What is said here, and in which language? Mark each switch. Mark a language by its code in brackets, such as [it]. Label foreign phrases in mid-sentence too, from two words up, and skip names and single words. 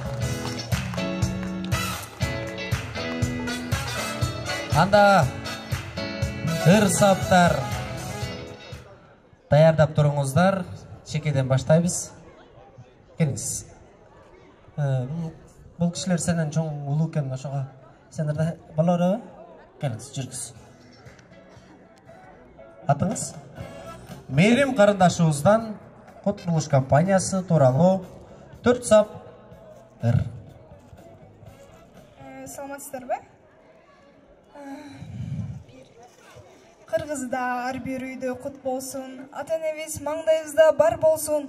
[ky] Анда ыр саптар даярдап туруңуздар. Чекеден баштайбыз. Келиңиз. Бул кишилер сенен чоң улуу экен, ошого сендер да балалар келиңиз, жүргүз. Атыңыз? Мерим карындашыбыздан код курулуш компаниясы тууралуу 4 сап ыр. Саламатсыздарбы? Кыргызда ар бир үйдө кут болсун, ата-энебиз маңдайыбызда бар болсун.